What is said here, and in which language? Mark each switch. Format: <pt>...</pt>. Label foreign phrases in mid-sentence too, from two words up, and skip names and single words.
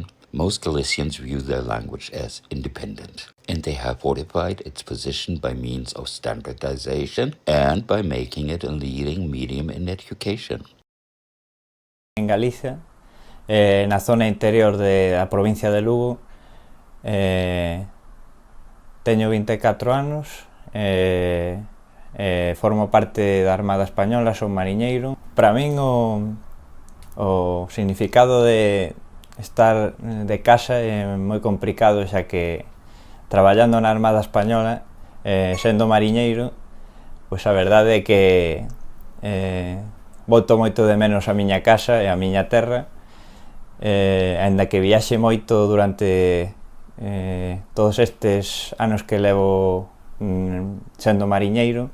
<en>Most Galicians view their language as independent, and they have fortified its position by means of standardization and by making it a leading medium in education.</en> <gl>En Galicia, na zona interior da provincia de Lugo, teño 24 anos, formo parte da Armada Española, son mariñeiro. Para min o significado de estar de casa é moi complicado, xa que traballando na Armada Española, sendo mariñeiro, pois a verdade é que boto moito de menos a miña casa e a miña terra, aínda que viaxe moito durante todos estes anos que levo sendo mariñeiro.</gl>